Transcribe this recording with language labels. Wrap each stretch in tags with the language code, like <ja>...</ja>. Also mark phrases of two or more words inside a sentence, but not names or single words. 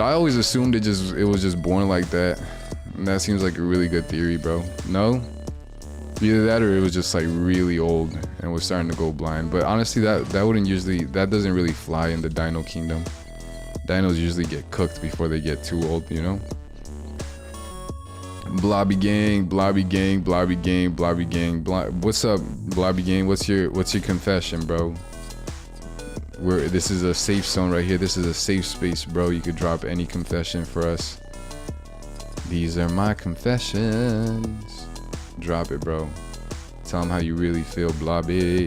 <en>I always assumed it was just born like that. And that seems like a really good theory, bro. No? Either that or it was just like really old and was starting to go blind. But honestly, that doesn't really fly in the Dino Kingdom. Dinos usually get cooked before they get too old, you know? Blobby gang, blobby gang, blobby gang, blobby gang. What's up, blobby gang? What's your confession, bro? This is a safe zone right here. This is a safe space, bro. You could drop any confession for us. These are my confessions. Drop it, bro. Tell them how you really feel, blobby.</en>